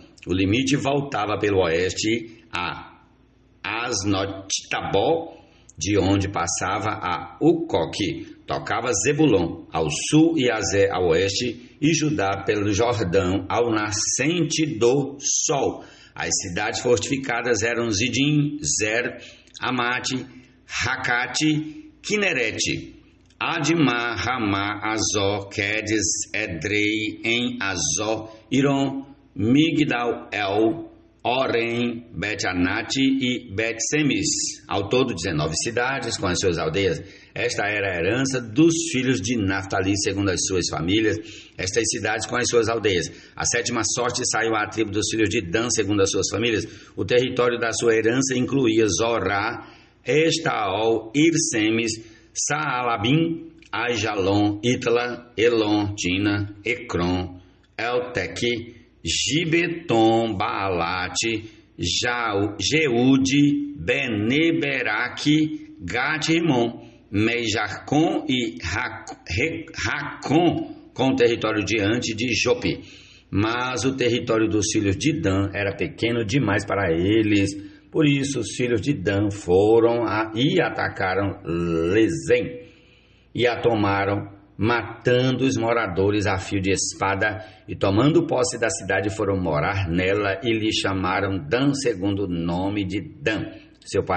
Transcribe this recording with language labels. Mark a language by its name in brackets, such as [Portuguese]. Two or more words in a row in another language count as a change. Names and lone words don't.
[Portuguese] O limite voltava pelo oeste a Asnot-Tabó, de onde passava a Ucoque. Tocava Zebulon ao sul e Azé ao oeste, e Judá pelo Jordão ao nascente do sol. As cidades fortificadas eram Zidim, Zer, Amate, Racate, Quinerete, Admar, Ramá, Azó, Quedes, Edrei, em Azó, Irom, Migdal-El, Orem, Bet-Anate e Bet-Semes, ao todo 19 cidades com as suas aldeias. Esta era a herança dos filhos de Naftali, segundo as suas famílias, estas cidades com as suas aldeias. A 7ª sorte saiu à tribo dos filhos de Dan, segundo as suas famílias. O território da sua herança incluía Zorá, Estaol, Irsemes, Saalabim, Aijalon, Itla, Elon, Tina, Ecrom, Elteque, Gibeton, Baalate, Jeude, Beneberaque, Gat-Rimon, Meijarcom e Racom, com o território diante de Jope. Mas o território dos filhos de Dan era pequeno demais para eles. Por isso os filhos de Dan foram e atacaram Lezem e a tomaram, matando os moradores a fio de espada, e tomando posse da cidade foram morar nela e lhe chamaram Dan, segundo o nome de Dan, seu pai.